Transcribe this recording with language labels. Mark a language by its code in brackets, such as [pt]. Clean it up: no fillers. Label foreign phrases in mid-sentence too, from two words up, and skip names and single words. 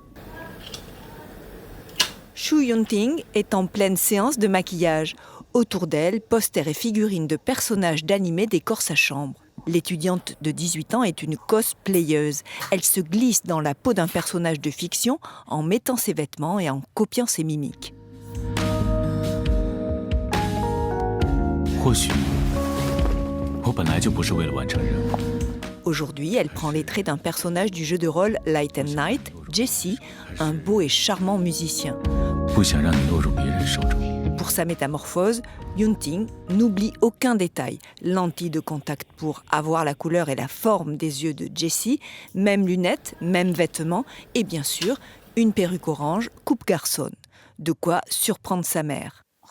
[fr] Xu Yunting est en pleine séance de maquillage. Autour d'elle, posters et figurines de personnages d'animé décorent sa chambre. L'étudiante de 18 ans est une cosplayeuse. Elle se glisse dans la peau d'un personnage de fiction en mettant ses vêtements et en copiant ses mimiques. [zh] 或许我本来就不是为了完成任务。 [fr] Aujourd'hui, elle prend les traits d'un personnage du jeu de rôle Light and Night, Jesse, un beau et charmant musicien. [zh] 不想让你落入别人手中。 [fr] Pour sa métamorphose, Yunting n'oublie aucun détail. Lentilles de contact pour avoir la couleur et la forme des yeux de Jessie, même lunettes, même vêtements et bien sûr, une perruque orange coupe garçon. De quoi surprendre sa mère.